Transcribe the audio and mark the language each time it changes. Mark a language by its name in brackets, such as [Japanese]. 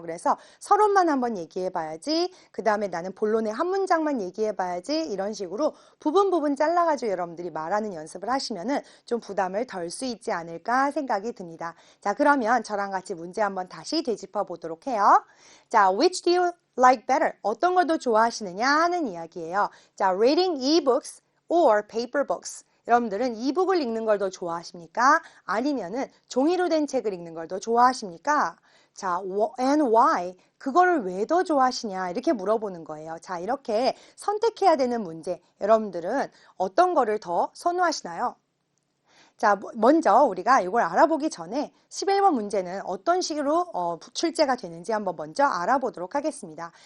[Korean] 그래서 서론만 한번 얘기해봐야지, 그 다음에 나는 본론의 한 문장만 얘기해봐야지, 이런 식으로 부분 잘라가지고 여러분들이 말하는 연습을 하시면은 좀 부담을 덜 수 있지 않을까 생각이 듭니다. 자, 그러면 저랑 같이 문제 한번 다시 되짚어 보도록 해요. [English] 자, which do you like better? [Korean] 어떤 걸 더 좋아하시느냐 하는 이야기예요. [English] 자, reading e-books or paper books. [Korean] 여러분들은 이북을 읽는 걸 더 좋아하십니까? 아니면은 종이로 된 책을 읽는 걸 더 좋아하십니까? [English] 자, and why? [Korean] 그거를 왜 더 좋아하시냐? 이렇게 물어보는 거예요. 자, 이렇게 선택해야 되는 문제. 여러분들은 어떤 거를 더 선호하시나요? 자, 먼저 우리가 이걸 알아보기 전에 11번 문제는 어떤 식으로 출제가 되는지 한번 먼저 알아보도록 하겠습니다.